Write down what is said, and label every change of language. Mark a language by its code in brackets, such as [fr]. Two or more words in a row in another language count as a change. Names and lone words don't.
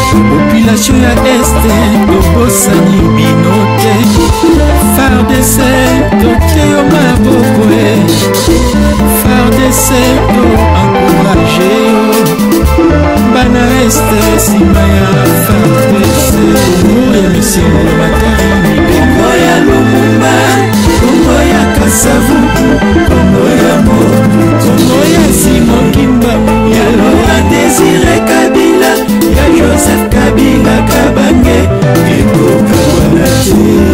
[ln] Population ya Este, tobosani bino te. far D C, totie yo maboko e. far D C, to encourage yo. Bana Este, nsima ya far D C. Kongo ya Misengo Matari, Kongo ya Lumumba, Kongo ya Kasavubu, Kongo ya Mobutu, Kongo ya Simon Kimba, ya Laurent Désiré Kabila, ya Joseph Kabila Kabange, ekoka wana te.